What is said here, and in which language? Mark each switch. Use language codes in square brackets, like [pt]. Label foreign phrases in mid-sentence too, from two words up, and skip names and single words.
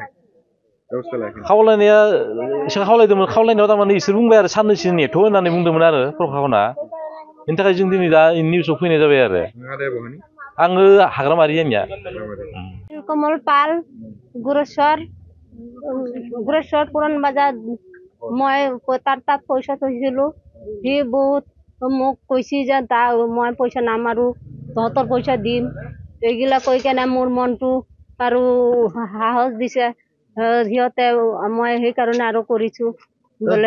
[brx] बेबस्था लायाखै? खावलायनाया एसे खावलायदोंमोन खावलायनायाव थारमाने इसोर बुंबाय आरो साननैसो नेथ' होननानै बुंदोंमोन आरो प्रखाखना। बेनि थाखाय जों दिनै दा निउसाव फैनाय जाबाय आरो। आङो हाग्रामारि आंनिया। [as] नीलकमल पाल गुरेश्वर পুৰণ বজাৰ মই তাত পইচা থৈছিলো সি বহুত মোক কৈছি যে মই পইচা নামাৰো তহঁতৰ পইচা দিম এইগিলা কৈ কেনে মোৰ মনটো আৰু সাহস দিছে সিহঁতে মই সেইকাৰণে আৰু কৰিছো বোলে